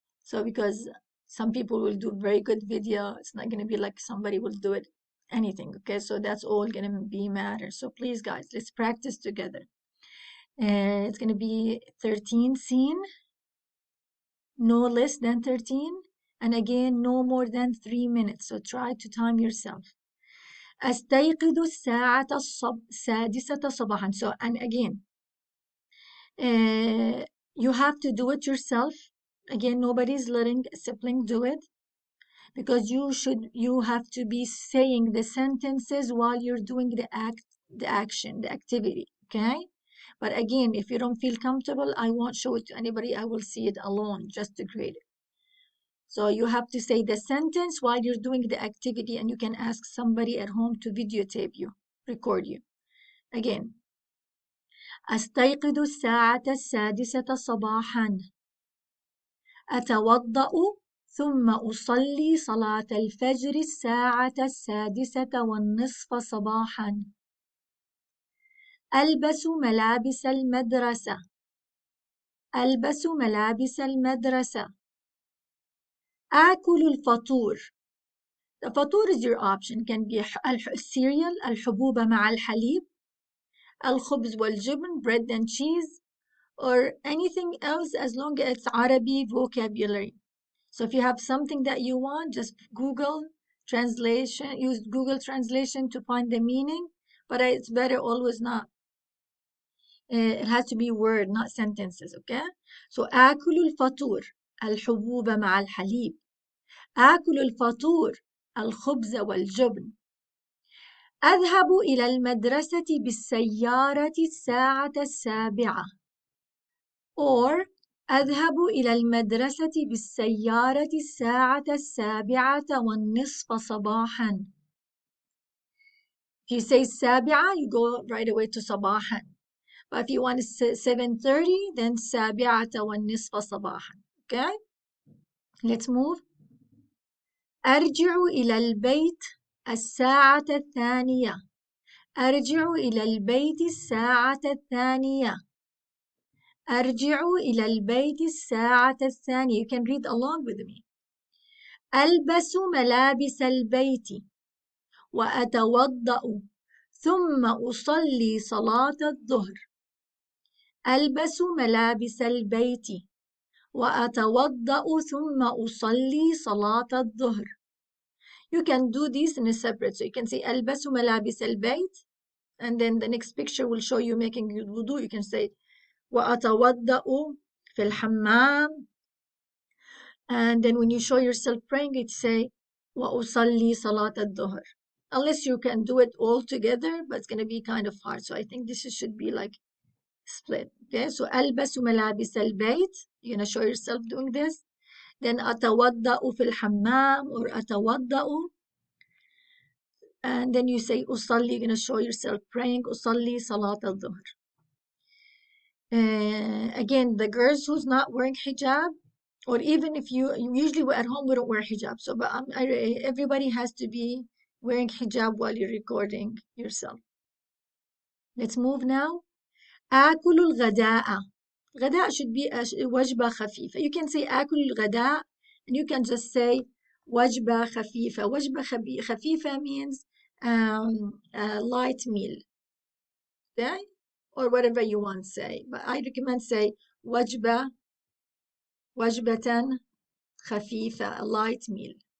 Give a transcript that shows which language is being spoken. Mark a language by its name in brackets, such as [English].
[English] So because some people will do very good video, it's not going to be like somebody will do it anything. Okay, so that's all going to be matter. So please guys, let's practice together. It's going to be 13 scene, no less than 13, and again no more than 3 minutes, so try to time yourself. [Arabic] أستيقظ الساعة السادسة صباحا. [English] So, and again, you have to do it yourself. Again, nobody's letting a sibling do it, because you have to be saying the sentences while you're doing the action, the activity, okay? But again, if you don't feel comfortable, I won't show it to anybody. I will see it alone just to create it. So you have to say the sentence while you're doing the activity, and you can ask somebody at home to videotape you, record you. [Arabic] Again, أستيقظ الساعة السادسة صباحا. أتوضأ ثم أصلي صلاة الفجر الساعة 6:30 صباحا. ألبس ملابس المدرسة. ألبس ملابس المدرسة. آكل الفطور. [English] The فطور is your option. Can be cereal, [Arabic] الحبوب مع الحليب, الخبز والجبن, [English] bread and cheese, or anything else as long as it's Arabic vocabulary. So if you have something that you want, just Google translation, use Google translation to find the meaning, but it's better always not. It has to be word, not sentences, okay? [Arabic] So آكل الفطور الحبوب مع الحليب. آكل الفطور الخبز والجبن. أذهب إلى المدرسة بالسيارة الساعة 7. Or أذهب إلى المدرسة بالسيارة الساعة 7:30 صباحا. [English] If you say 7, you go right away to صباحا. But if you want to say 7:30, then 7:30 صباحا. Okay? Let's move. [Arabic] أرجع إلى البيت الساعة 2. أرجع إلى البيت الساعة 2. أرجع إلى البيت الساعة 2. [English] You can read along with me. [Arabic] ألبس ملابس البيت وأتوضأ ثم أصلي صلاة الظهر. ألبس ملابس البيت وأتوضأ ثم أصلي صلاة الظهر. [English] You can do this in a separate. So you can say [Arabic] ألبس ملابس البيت, [English] and then the next picture will show you making wudu. You can say [Arabic] وأتوضأ في الحمام. [English] And then when you show yourself praying, it say [Arabic] وأصلي صلاة الظهر. [English] Unless you can do it all together, but it's going to be kind of hard. So I think this should be like split. Okay, so [Arabic] ألبس ملابس البيت. [English] You're gonna show yourself doing this. [Arabic] Then أتوضأ في الحمام or أتوضأ. [English] And then you say أصلي. You're gonna show yourself praying. [Arabic] أصلي صلاة الظهر. [English] Again, the girls who's not wearing hijab, or even if you usually at home we don't wear hijab, so but everybody has to be wearing hijab while you're recording yourself. Let's move now. [Arabic] آكل الغداء. غداء [English] should be [Arabic] وجبة خفيفة. [English] You can say [Arabic] آكل الغداء [English] and you can just say [Arabic] وجبة خفيفة. وجبة خفيفة [English] means a light meal. Okay? Or whatever you want to say. But I recommend say [Arabic] وجبة خفيفة, [English] a light meal.